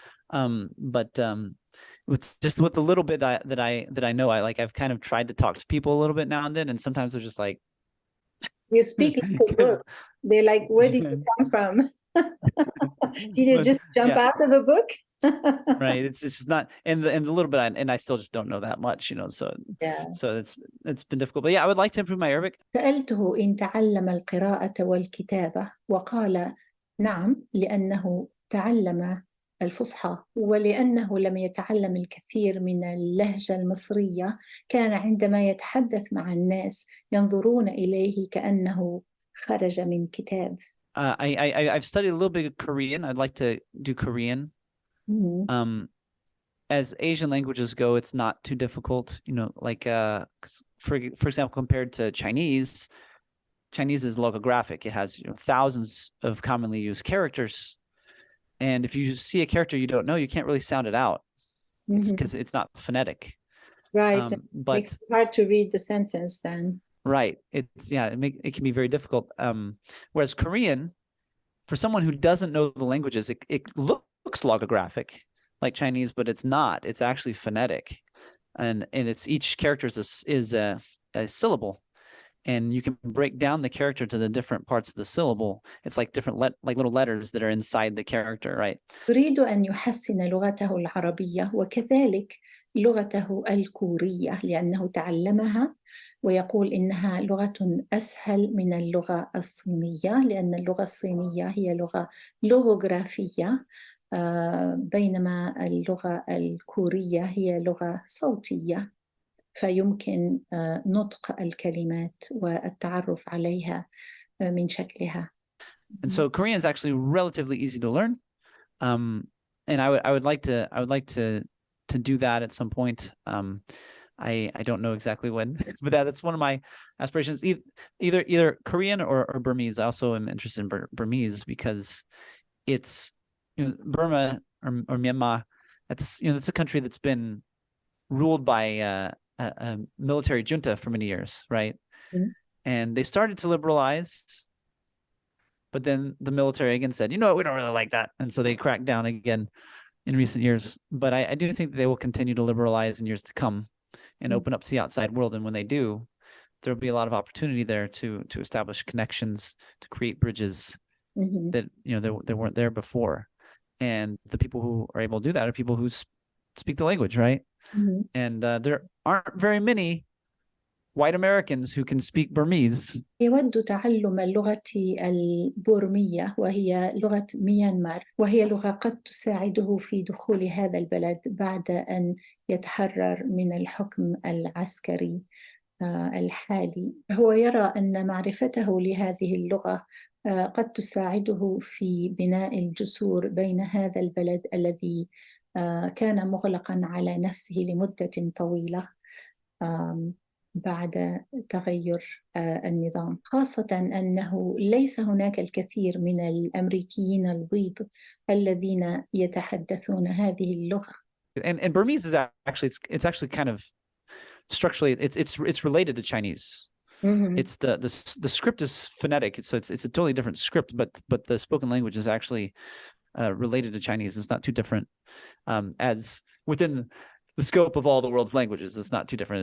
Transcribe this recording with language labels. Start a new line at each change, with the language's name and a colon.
English: But with the little bit that I know, I've kind of tried to talk to people a little bit now and then, and sometimes they're just like, You speak like a because book. They're like, where did you come from? Did you just jump yeah, out of a book? right. It's just not, and the little bit, and I still just don't know that much, so Yeah. so it's been difficult. But yeah, I would like to improve my Arabic.
Arabic: سألته إن تعلم القراءة والكتابة، وقال نعم، لأنه تعلم الفصحى، ولأنه لم يتعلم الكثير من اللهجة المصرية، كان عندما يتحدث مع الناس ينظرون إليه كأنه خرج من كتاب.
English: I've studied a little bit of Korean. I'd like to do Korean. Mhm. As Asian languages go, it's not too difficult. Like for example, compared to Chinese, Chinese is logographic. It has thousands of commonly used characters, and if you see a character you don't know, you can't really sound it out. It's Mhm. because it's not phonetic. Right. It makes But it hard to read the sentence then. right, it can be very difficult. Whereas Korean, for someone who doesn't know the languages, it looks logographic like Chinese, but it's not. It's actually phonetic, and it's each character is a syllable, and you can break down the character to the different parts of the syllable. It's like different like little letters that are inside the character, right?
Arabic: يريد أن يحسن لغته العربية وكذلك لغته الكورية لأنه تعلمها، ويقول إنها لغة أسهل من اللغة الصينية لأن اللغة الصينية هي لغة لوغوغرافية، بينما اللغة الكورية هي لغة صوتية، فيمكن نطق الكلمات والتعرف عليها من شكلها.
English: And so Korean is actually relatively easy to learn. And I would like to do that at some point. I don't know exactly when, but that's one of my aspirations. Either Korean or Burmese. I also am interested in Burmese because it's Burma or Myanmar. It's a country that's been ruled by a military junta for many years, right? Mhm. And they started to liberalize, but then the military again said, we don't really like that, and so they cracked down again in recent years. But I do think that they will continue to liberalize in years to come and open up to the outside world. And when they do, there'll be a lot of opportunity there to establish connections, to create bridges, that, they weren't there before. And the people who are able to do that are people who speak the language, right? And there aren't very many white Americans who can speak Burmese.
Arabic: يود تعلم اللغة البورمية وهي لغة ميانمار، وهي لغة قد تساعده في دخول هذا البلد بعد أن يتحرر من الحكم العسكري الحالي. هو يرى أن معرفته لهذه اللغة قد تساعده في بناء الجسور بين هذا البلد الذي كان مغلقا على نفسه لمدة طويلة بعد تغير النظام، خاصة أنه ليس هناك الكثير من الأمريكيين البيض الذين يتحدثون هذه اللغة.
English: And Burmese is actually it's actually kind of structurally it's related to Chinese. It's the script is phonetic, so it's a totally different script, but the spoken language is actually related to Chinese. It's not too different, as within the scope of all the world's languages. It's not too different.